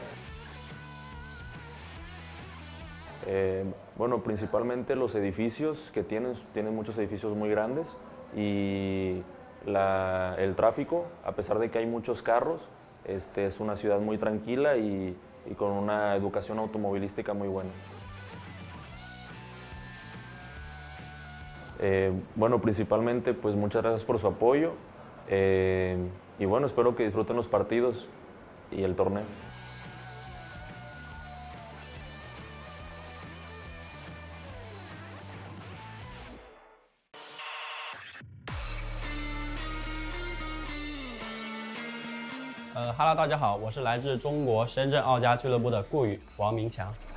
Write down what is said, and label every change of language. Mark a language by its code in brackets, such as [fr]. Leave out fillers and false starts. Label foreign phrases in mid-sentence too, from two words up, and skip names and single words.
[es] Bueno, principalmente los edificios que tienen muchos edificios muy grandes y el tráfico, a pesar de que hay muchos carros, es una ciudad muy tranquila y con una educación automovilística muy buena. Bueno, principalmente pues muchas gracias por su apoyo y bueno, espero que disfruten los partidos y el torneo. [zh] Hello， 大家好，我是来自中国深圳奥家俱乐部的顾宇王明强。